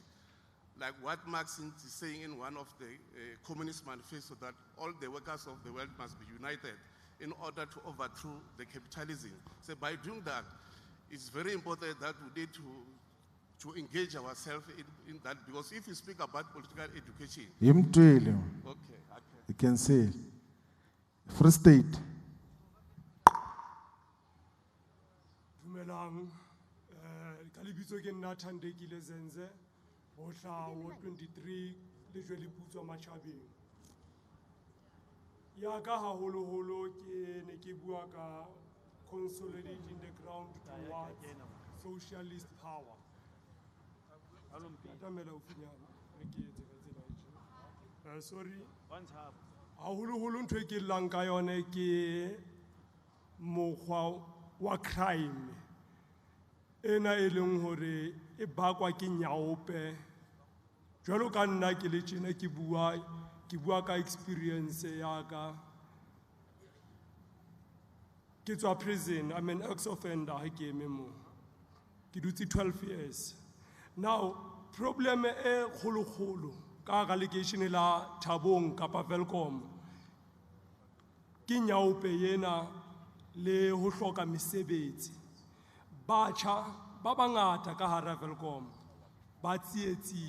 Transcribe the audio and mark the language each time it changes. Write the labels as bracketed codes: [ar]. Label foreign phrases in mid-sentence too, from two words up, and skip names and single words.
[en] Like what Marx is saying in one of the Communist Manifesto, that all the workers of the world must be united in order to overthrow the capitalism. So by doing that, it's very important that we need to engage ourselves in that, because if you speak about political education... Okay, you can say. Free State. [st] Dumelang, ka lebitso ke nna Thandekile Zenze, ho hlaha ho 23 le jwale putswa Matjhabeng. Ya ka haholoholo ke ne ke bua ka [en] consolidating the ground towards socialist power. Sorry. [st] Haholoholo ntho e ke llang ka yone ke mokgwa wa crime ena e leng hore e bakwa ke nyaope. Jwalo ka nna ke le tjena ke bua ka experience ya ka. Ke tswa prison, [en] I'm an ex-offender [st] ha ke eme mo. Ke dutse 12 years. Now, problem e kgolo ka relegation la Thabong kapa Velkom ke nyaope yena le ho hloka mesebetsi. Batjha ba bangata ka hara Velkom ba tsietsing.